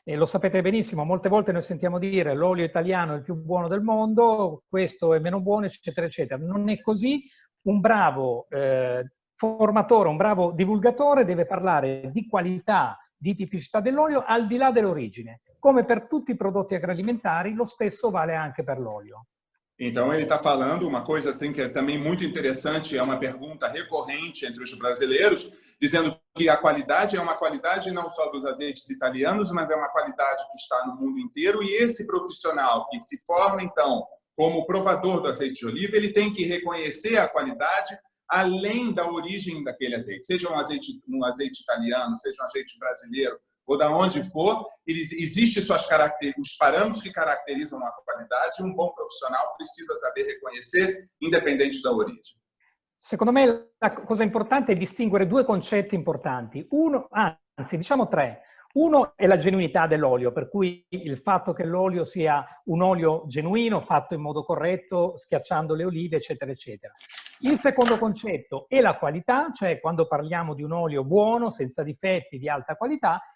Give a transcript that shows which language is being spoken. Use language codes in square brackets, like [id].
[it] Lo sapete benissimo, molte volte noi sentiamo dire l'olio italiano è il più buono del mondo, questo è meno buono, eccetera, eccetera. Non è così. Un bravo formatore, un bravo divulgatore deve parlare di qualità, di tipicità dell'olio al di là dell'origine. Come per tutti i prodotti agroalimentari, lo stesso vale anche per l'olio. [pt] Então, ele está falando uma coisa assim que é também muito interessante, é uma pergunta recorrente entre os brasileiros, dizendo que a qualidade é uma qualidade não só dos azeites italianos, mas é uma qualidade que está no mundo inteiro, e esse profissional que se forma, então, como provador do azeite de oliva, ele tem que reconhecer a qualidade além da origem daquele azeite, seja um azeite italiano, seja um azeite brasileiro, ou da onde for, existem os parâmetros que caracterizam a qualidade e um bom profissional precisa saber reconhecer, independente da origine. [it] Secondo me la cosa importante è distinguere due concetti importanti. Uno, anzi, diciamo tre. Uno è la genuinità dell'olio, per cui il fatto che l'olio sia un olio genuino, fatto in modo corretto, schiacciando le olive, eccetera, eccetera. Il secondo concetto è la qualità, cioè quando parliamo di un olio buono, senza difetti, di alta qualità.